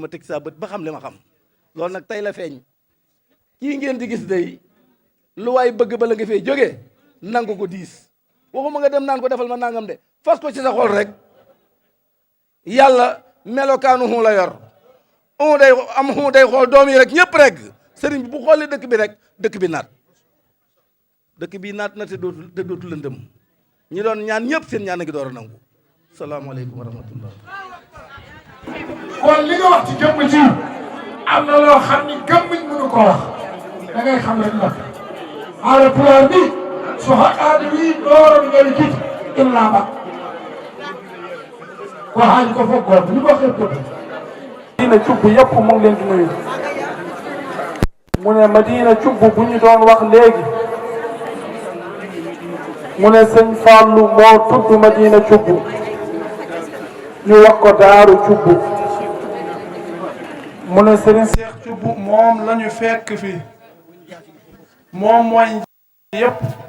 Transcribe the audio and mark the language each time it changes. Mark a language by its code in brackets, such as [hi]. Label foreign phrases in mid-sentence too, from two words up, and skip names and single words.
[wo] ma teg saa bët ba xam li ma xam loolu nag tey la feeñ kii ngeen di gis day lu waay bëgg ba la nga fee jógee nangu ko diis waxuma nga dem naan ko defal ma nangam de fas ko ci sa xol rek yàlla melokaanu xu la yor xu day xool doom yi rek ñëpp rek sëriñ bi bu xoolee dëkk bi rek dëkk bi naat dëkk bi naat na te dootu lëndëm ñi doon ñaan ñëpp seen ñaan a ngi door a nangu [ar] السلام عليكم ورحمة الله [wo] kon li nga wax ci jëmm ji am na loo xam ni gëmmiñ mënu ko wax da ngay xam rek [ff] la haala pulaar bi so haqqaade wi ɗoron ngari kiti illama ko haaji ko fof goto ni ko xeppoto [wo] Madina Thioub yëpp mu ngi leen di nuyu mu ne Madina Thioub bu ñu doon wax léegi mu ne sëñ Fallou moo tudd Madina Thioub ñu wax ko Daaru Thioub mu ne Serigne Cheikh Thioub moom la ñu fekk fii moom mooy yëpp